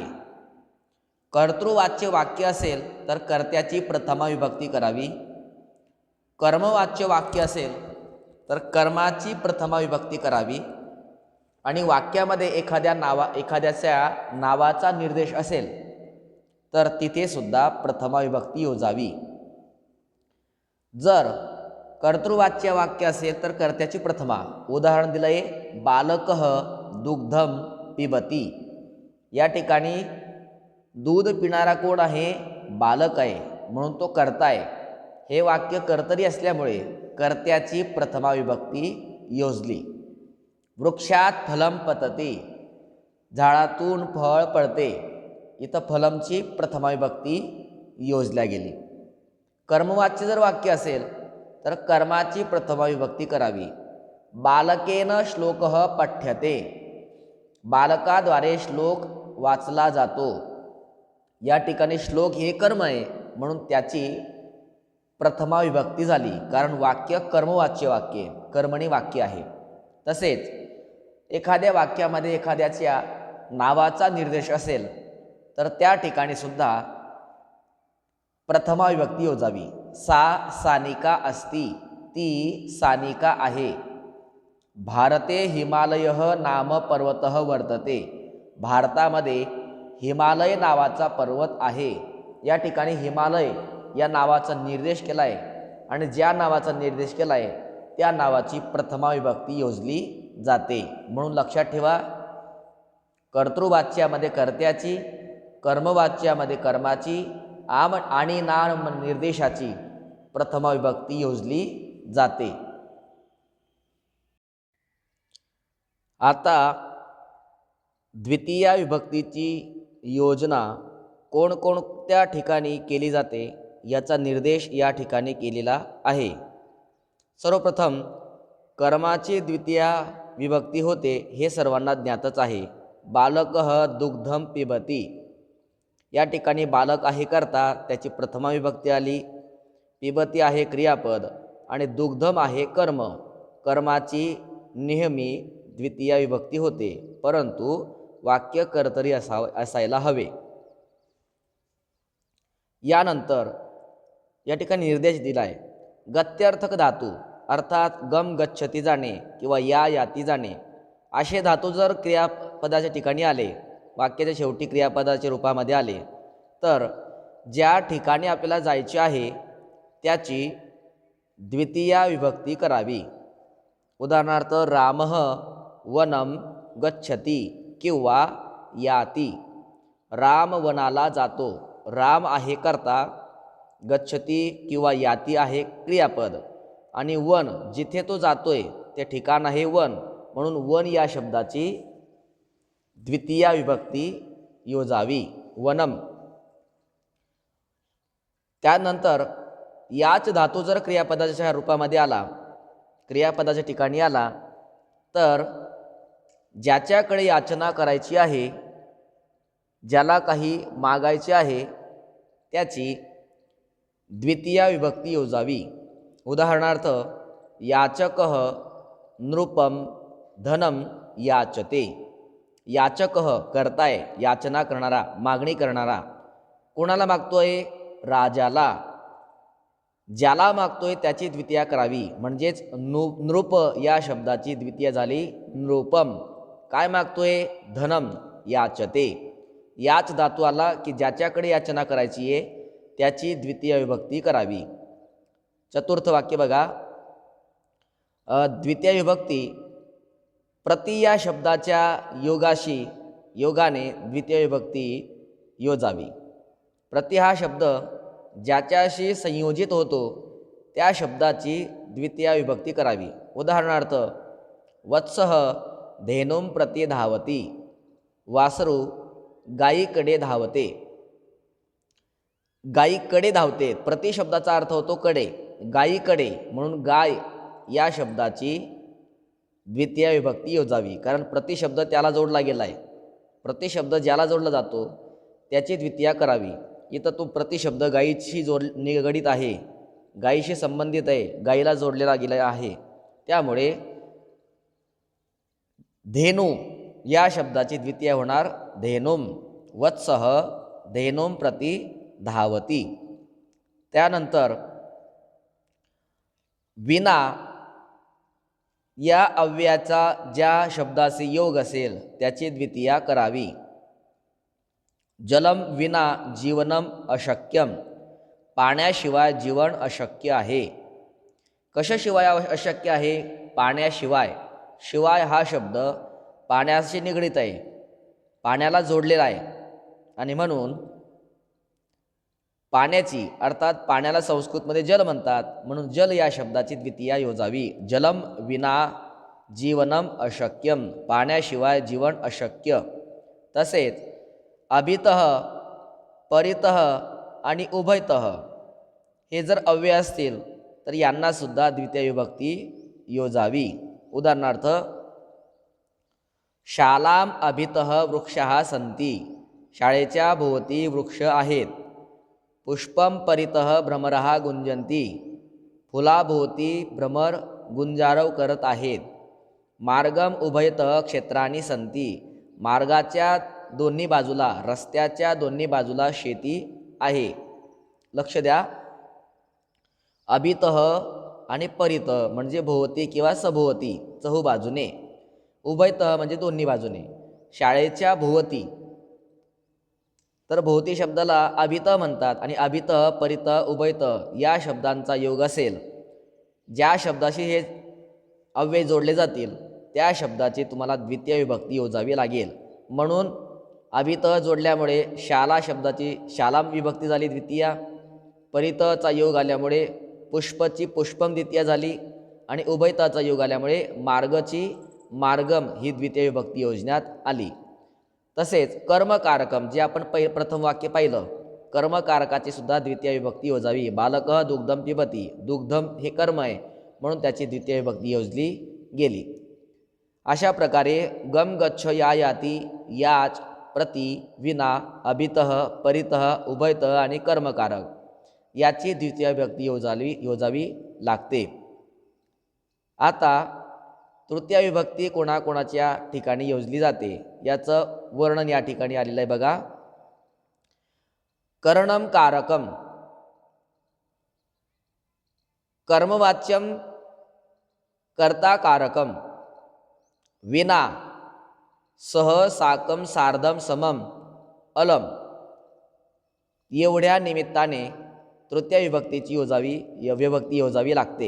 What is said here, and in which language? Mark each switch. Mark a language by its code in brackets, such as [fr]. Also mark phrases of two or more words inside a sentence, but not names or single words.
[mr] कर्तृवाच्य वाक्य असेल तर कर्त्याची प्रथमा विभक्ती करावी, कर्मवाच्य वाक्य असेल तर कर्माची प्रथमा विभक्ती करावी आणि वाक्यामध्ये एखाद्याच्या नावाचा निर्देश असेल तर तिथे सुद्धा प्रथमा विभक्ती योजावी। जर कर्तृवाच्य वाक्य असेल तर कर्त्याची प्रथमा, उदाहरण दिलंय [sa] बालकः दुग्धम पिबती। [mr] या ठिकाणी दूध पिणारा कोण आहे? बालक आहे, म्हणून तो कर्ता आहे। हे वाक्य कर्तरी असल्यामुळे कर्त्याची प्रथमा विभक्ती योजली। [sa] वृक्षात फलम पतते, [mr] झाडातून फळ पडते, इथं फलमची प्रथमा विभक्ती योजल्या गेली। कर्मवाच्य जर वाक्य असेल तर कर्माची प्रथमा विभक्ती करावी। [sa] बालकेन श्लोकः पठ्यते, [mr] बालकाद्वारे श्लोक वाचला जातो। या ठिकाणी श्लोक हे कर्म आहे म्हणून त्याची प्रथमा विभक्ती झाली, कारण वाक्य कर्मवाच्य वाक्य कर्मणी वाक्य आहे। तसेच एखाद्या वाक्यामध्ये एखाद्याच्या नावाचा निर्देश असेल तर त्या ठिकाणी सुद्धा प्रथमा विभक्ती योजावी। [sa] सा सानिका अस्ति, [mr] ती सानिका आहे। [sa] भारते हिमालयः नाम पर्वतः वर्तते, [mr] भारतामध्ये हिमालय नावाचा पर्वत आहे। या ठिकाणी हिमालय या नावाचा निर्देश केला आहे आणि ज्या नावाचा निर्देश केला आहे त्या नावाची प्रथमा विभक्ती योजली जाते। म्हणून लक्षात ठेवा, कर्तृवाच्यामध्ये कर्त्याची, कर्मवाच्यामध्ये कर्माची आणि नाम निर्देशाची प्रथमा विभक्ती योजली जाते। आता द्वितीया विभक्तीची योजना कोणकोणत्या ठिकाणी केली जाते याचा निर्देश या ठिकाणी केलेला आहे। सर्वप्रथम कर्माची द्वितीया विभक्ती होते हे सर्वांना ज्ञातच आहे। [sa] बालकः दुग्धम पिबती, [mr] या ठिकाणी बालक आहे कर्ता, त्याची प्रथमा विभक्ती आली। पिबती आहे क्रियापद आणि दुग्धम आहे कर्म, कर्माची नेहमी द्वितीया विभक्ती होते, परंतु वाक्य कर्तरी असायला हवे। यानंतर या ठिकाणी निर्देश दिलाय गत्यर्थक धातू, अर्थात [sa] गम गच्छती [mr] जाणे किंवा [sa] या याती [mr] जाणे असे धातू जर क्रियापदाच्या ठिकाणी आले, वाक्याच्या शेवटी क्रियापदाच्या रूपामध्ये आले, तर ज्या ठिकाणी आपल्याला जायचे आहे त्याची द्वितीया विभक्ती करावी। उदाहरणार्थ [sa] रामः वनम गच्छति [mr] किंवा याती, राम वनाला जातो, राम आहे कर्ता, गच्छति किंवा याती आहे क्रियापद आणि वन जिथे तो जातोय ते ठिकाण आहे वन, म्हणून वन या शब्दाची द्वितीया विभक्ती योजावी, वनम। त्यानंतर याच धातू जर क्रियापदाच्या रूपामध्ये आला, क्रियापदाच्या ठिकाणी आला, तर ज्याच्याकडे याचना करायची आहे, ज्याला काही मागायचे आहे त्याची द्वितीया विभक्ती योजावी। उदाहरणार्थ [sa] याचकः नृपम धनम याचते, [mr] याचकः करताय, याचना करणारा, मागणी करणारा, कोणाला मागतोय? राजाला। ज्याला मागतोय त्याची द्वितीया करावी, म्हणजेच नृप या शब्दाची द्वितीया झाली नृपम। काय मागतोय? [sa] धनम याचते। [mr] याच धातू आला की ज्याच्याकडे याचना करायची आहे त्याची द्वितीय विभक्ती करावी। चतुर्थ वाक्य बघा, द्वितीय विभक्ती प्रति या शब्दाच्या योगाने द्वितीय विभक्ती योजावी। प्रति हा शब्द ज्याच्याशी संयोजित होतो त्या शब्दाची द्वितीया विभक्ती करावी. उदाहरणार्थ [sa] वत्सः धेनुं प्रति धावती, [mr] वासरू गायीकडे धावते. गायीकडे धावते, प्रति शब्दाचा अर्थ होतो कडे, गायीकडे, म्हणून गाय या शब्दाची द्वितीय विभक्ती योजावी. कारण प्रतिशब्द त्याला जोडला गेला आहे. प्रतिशब्द ज्याला जोडला जातो त्याची द्वितीया करावी. इथं तो प्रतिशब्द गायीशी निगडीत आहे, गायीशी संबंधित आहे, गायीला जोडलेला गेला आहे. त्यामुळे धेनू या शब्दाची द्वितीया होणार धेनुम. [sa] वत्सः धेनुं प्रति धावती. [mr] त्यानंतर विना या अव्ययाचा ज्या शब्दाशी योग असेल त्याची द्वितीया करावी. [sa] जलम विना जीवनम अशक्यम, [mr] पाण्याशिवाय जीवन अशक्य आहे. कशाशिवाय अशक्य आहे? पाण्याशिवाय. शिवाय हा शब्द पाण्याशी निगडीत आहे, पाण्याला जोडलेला आहे, आणि म्हणून पाण्याची अर्थात पाण्याला संस्कृतमध्ये जल म्हणतात, म्हणून जल या शब्दाची द्वितीया योजावी. [sa] जलम विना जीवनम अशक्यम, [mr] पाण्याशिवाय जीवन अशक्य. तसेच अभितः, परितः आणि उभयतः हे जर अव्यय असतील तर यांना सुद्धा द्वितीय विभक्ती योजावी. [sa] उदाहरणार्थ शालाम अभितः वृक्षाः सन्ति, [mr] शाळेच्या भोवती वृक्ष आहेत. [sa] पुष्पम परितः भ्रमरः गुंजन्ति, [mr] फुलाभोवती भ्रमर गुंजारव करत आहेत. [sa] मार्गम उभयतः क्षेत्राणि सन्ति, [mr] मार्गाच्या दोन्ही बाजूला, रस्त्याच्या दोन्ही बाजूला शेती आहे. लक्ष द्या, अभितः आणि परितः म्हणजे भोवती किंवा सभोवती, चहूबाजूने. उभयतः म्हणजे दोन्ही बाजूने. शाळेच्या भोवती, तर भोवती शब्दाला अभितः म्हणतात, आणि [sa] अभितः, परितः, उभयतः [mr] या शब्दांचा योग असेल, ज्या शब्दाशी हे अव्यय जोडले जातील त्या शब्दाची तुम्हाला द्वितीय विभक्ती योजावी लागेल. म्हणून अभितः जोडल्यामुळे शाला शब्दाची शालाम विभक्ती झाली द्वितीया, परितःचा योग आल्यामुळे पुष्पची पुष्पम द्वितीया झाली, आणि उभयताचा योग आल्यामुळे मार्गची मार्गम ही द्वितीय विभक्ती योजण्यात आली. तसेच कर्मकारकम जे आपण प्रथम वाक्य पाहिलं, कर्मकारकाची सुद्धा द्वितीय विभक्ती योजावी. [sa] बालकः दुग्धम पिबती, [mr] दुग्धम हे कर्म आहे म्हणून त्याची द्वितीय विभक्ती योजली गेली. अशा प्रकारे [sa] गम गच्छ या याती, याच, प्रति, विना, अभितः, परितः, उभयतः [mr] आणि कर्मकारक याची द्वितीय विभक्ती योजावी लागते. आता तृतीय विभक्ती कोणाकोणाच्या ठिकाणी योजली जाते याचं वर्णन या ठिकाणी आलेलं आहे बघा. [sa] करणम कारकम, कर्मवाच्यम कर्ता कारकम, विना, सह, साकम, सार्धम, समम, अलम [mr] एवढ्या निमित्ताने तृतीय विभक्तीची विभक्ती योजावी लागते.